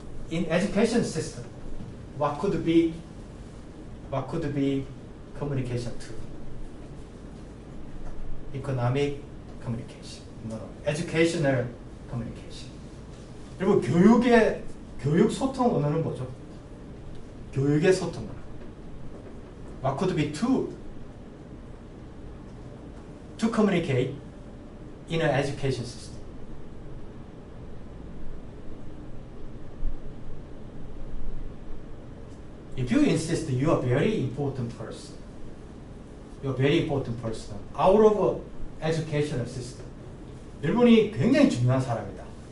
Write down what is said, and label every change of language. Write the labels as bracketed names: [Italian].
[English] In education system, what could be communication tool? Economic communication. No. Educational communication. [Korean] 그리고 교육 소통 언어는 뭐죠? 교육의 소통 언어. [English] What could be tool to communicate in an education system? If you insist you are a very important person, you're a very important person out of educational system. [Korean] 여러분이 굉장히 중요한 사람이다.